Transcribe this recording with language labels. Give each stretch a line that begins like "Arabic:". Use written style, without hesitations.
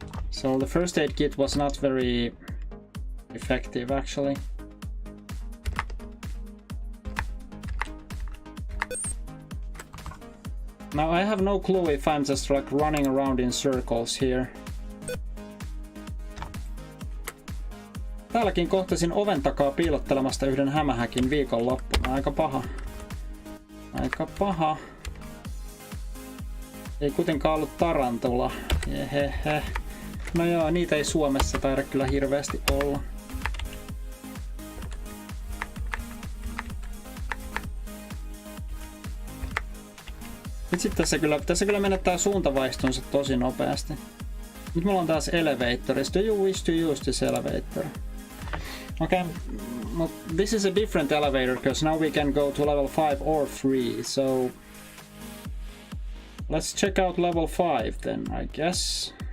English: So the first aid kit was not very effective actually. Now I have no clue if I'm just like running around in circles here.
Finnish: Täälläkin kohtasin oven takaa piilottelemasta yhden hämähäkin viikonloppuna. Aika paha. Ei kuitenkaan ollut tarantula. Jehehe. No joo, niitä ei Suomessa taida kyllä hirveästi olla. Vitsi, tässä kyllä menettää suuntavaistonsa tosi nopeasti. Nyt mulla on taas elevator.
English: Do you wish to use this elevator? Okay, well, this is a different elevator because now we can go to level 5 or 3, so let's check out level 5 then, I guess.